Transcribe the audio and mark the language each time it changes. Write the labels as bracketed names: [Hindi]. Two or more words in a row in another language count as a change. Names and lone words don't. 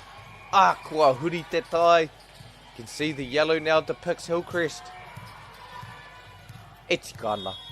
[Māori] Kua huri te tai. [English] You can see the yellow now depicts Hillcrest. [Māori] E tikana.